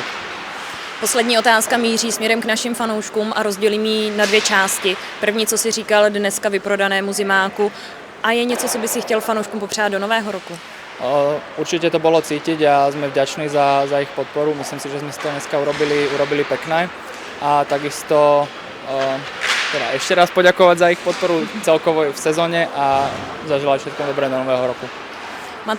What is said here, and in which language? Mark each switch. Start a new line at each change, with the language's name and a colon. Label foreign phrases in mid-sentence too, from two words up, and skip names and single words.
Czech: Poslední otázka míří směrem k našim fanouškům a rozdělím ji na 2 části. První, co si říkal dneska vyprodanému zimáku, a je něco, co by si chtěl fanouškům popřát do nového roku?
Slovak: Určite to bolo cítiť a sme vďační za ich podporu. Myslím si, že sme si to dneska urobili pekné a takisto teda ešte raz poďakovať za ich podporu celkovo v sezóne a zaželať všetko dobré do nového roku.